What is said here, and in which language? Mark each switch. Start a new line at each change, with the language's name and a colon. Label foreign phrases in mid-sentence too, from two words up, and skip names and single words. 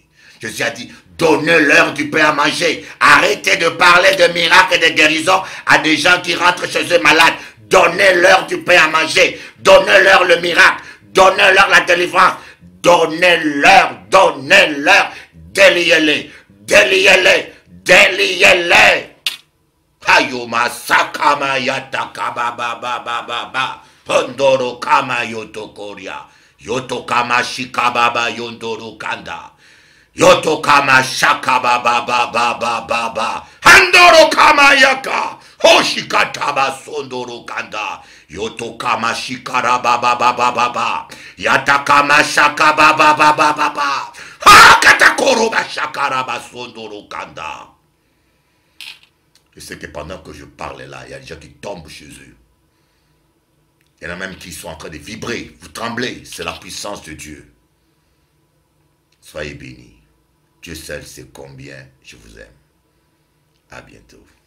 French: Jésus a dit, donnez-leur du pain à manger. Arrêtez de parler de miracles et de guérisons à des gens qui rentrent chez eux malades. Donnez-leur du pain à manger. Donnez-leur le miracle. Donnez-leur la délivrance. Donnez-leur, donnez-leur. Déliez-les, déliez-les, déliez-les. Hayoma sakama yataka baba. Hondoro kama yotokoria. Yotokama shikababa yondoro kanda. Yotokama shakababa. Handoro kama yaka. Hoshikataba sondoro kanda. Yotokama shikarababa. Yatakama shakababa. Hakatakoroba shakaraba sondoro kanda. Je sais que pendant que je parle là, il y a des gens qui tombent chez eux. Il y en a même qui sont en train de vibrer. Vous tremblez. C'est la puissance de Dieu. Soyez bénis. Dieu seul sait combien je vous aime. À bientôt.